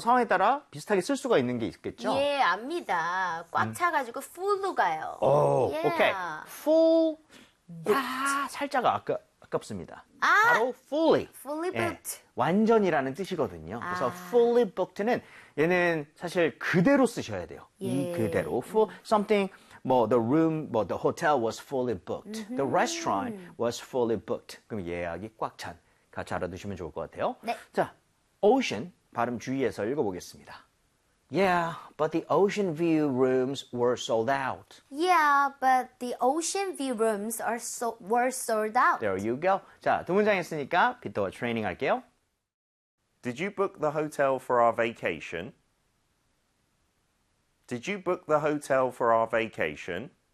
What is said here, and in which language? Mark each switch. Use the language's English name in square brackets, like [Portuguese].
[Korean] 상황에 따라 비슷하게 쓸 수가 있는 게 있겠죠? 예, 압니다. 꽉 차가지고 full로 가요. 오, 오케이. [English] Yeah. full booked. [Korean] 살짝 아깝습니다. 아! [English] 바로 fully. fully [Korean] 예, [English] booked. [Korean] 완전이라는 뜻이거든요. 그래서 아. fully booked는 얘는 사실 그대로 쓰셔야 돼요. 이 예. 그대로 [English] full something [Korean] 뭐 [English] the room, 뭐 the hotel was fully booked, the restaurant was fully booked. [Korean] 그럼 예약이 꽉찬 같이 알아두시면 좋을 것 같아요. 네. 자, ocean 발음 주의해서 읽어보겠습니다. [English] Yeah, but the ocean view rooms were sold out. Yeah, but the ocean view rooms are so were sold out. There you go. [Korean] 자, 두 문장 했으니까 빗도어 트레이닝 할게요. [English] Did you book the hotel for our vacation? Did you book the hotel for our vacation?